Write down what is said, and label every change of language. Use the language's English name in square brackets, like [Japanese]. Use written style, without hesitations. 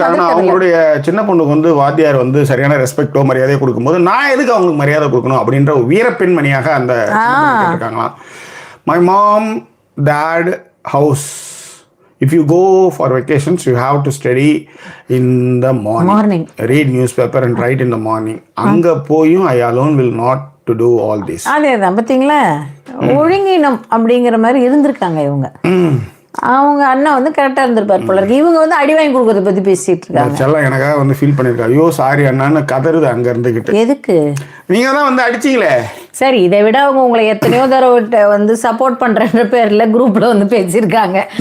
[Tamil] அவங்களுடைய சின்ன பொண்ணுக்கு வந்து வாத்தியார் வந்து சரியான ரெஸ்பெக்டோ மரியாதையோ கொடுக்கும்போது நான் எதுக்கு அவங்களுக்கு மரியாதை கொடுக்கணும் அப்படின்ற வீரப்பெண்மணியாக அந்த இருக்காங்களாம். [English] My mom, dad, house. If you go for vacations, you have to study in the morning. Read newspaper and write in the morning. [Tamil] அங்க போயும் [English] I alone will not to do all this. [Tamil] அதேதான் பாத்தீங்களா, ஒழுங்கினம் அப்படிங்கிற மாதிரி இருந்திருக்காங்க இவங்க. அவங்க அண்ணா வந்து கரெக்டா இருந்திருப்பாரு போல இருக்கு. இவங்க வந்து அடி வாங்கி கொடுக்கறத பத்தி பேசிட்டு இருக்காங்க. செல்லம் எனக்காக வந்து ஃபீல் பண்ணிருக்காங்க. ஐயோ சாரி அண்ணான்னு கதறுது அங்க இருந்துகிட்டு. எதுக்கு? நீங்க தான் வந்து அடிச்சீங்களே. சரி, இதை விட அவங்க உங்களை எத்தனையோ தடவை வந்து சப்போர்ட் பண்றன்ற பேர்ல குரூப்ல வந்து பேசியிருக்காங்க.